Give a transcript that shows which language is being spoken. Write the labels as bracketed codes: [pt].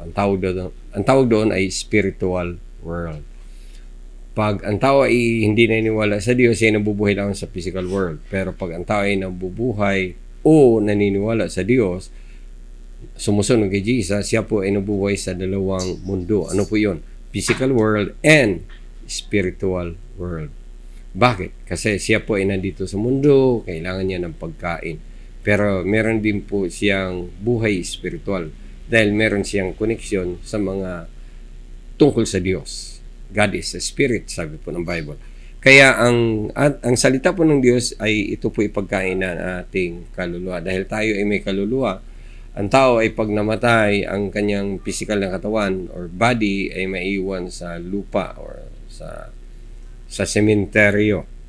[tl] Ang tawag doon ay spiritual world. Pag ang tao ay hindi naniniwala sa Diyos, ay nabubuhay lang sa physical world. Pero pag ang tao ay nabubuhay o naniniwala sa Diyos, sumusunod kay Jesus, siya po ay nabubuhay sa dalawang mundo. Ano po yun? [en] Physical world and spiritual world. [tl] Bakit? Kasi siya po ay nandito sa mundo, kailangan niya ng pagkain. Pero meron din po siyang buhay spiritual dahil meron siyang koneksyon sa mga tungkol sa Diyos. [en] God is a spirit, [tl] sabi po ng Bible. Kaya ang salita po ng Diyos ay ito po ipagkain ng ating kaluluwa. Dahil tayo ay may kaluluwa, ang tao ay pag namatay, ang kanyang physical na katawan or body ay maiwan sa lupa or sa sementeryo.